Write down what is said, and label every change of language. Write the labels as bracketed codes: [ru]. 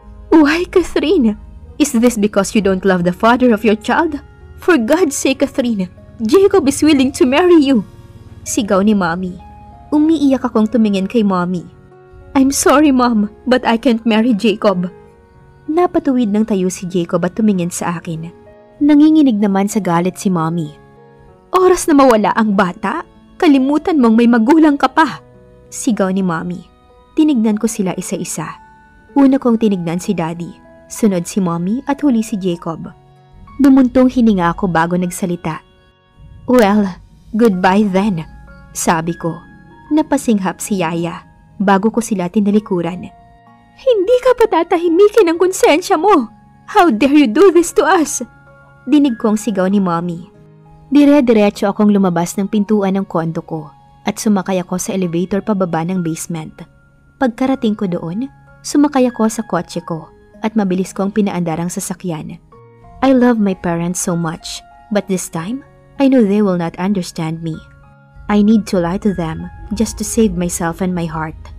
[en] Why, Catherine? Is this because you don't love the father of your child? For God's sake, Catherine, Jacob is willing to marry you. [tl] Sigaw ni Mommy. Umiiyak akong tumingin kay Mommy. [en] I'm sorry, Mom, but I can't marry Jacob. [tl] Napatuwid ng tayo si Jacob at tumingin sa akin. Nanginginig naman sa galit si Mommy. Oras na mawala ang bata, kalimutan mong may magulang ka pa. Sigaw ni Mommy. Tinignan ko sila isa-isa. Una kong tinignan si Daddy, sunod si Mommy at huli si Jacob. Bumuntong hininga ako bago nagsalita. [en] Well, goodbye then, [tl] sabi ko. Napasinghap si Yaya bago ko sila tinalikuran. Hindi ka pa tatahimikin ang konsensya mo. [en] How dare you do this to us? [tl] Dinig kong sigaw ni Mommy. Dire-diretso akong lumabas ng pintuan ng kondo ko at sumakay ako sa elevator pababa ng basement. Pagkarating ko doon, sumakay ako sa kotse ko at mabilis kong pinaandar ang sasakyan. [en] I love my parents so much, but this time, I know they will not understand me. I need to lie to them just to save myself and my heart.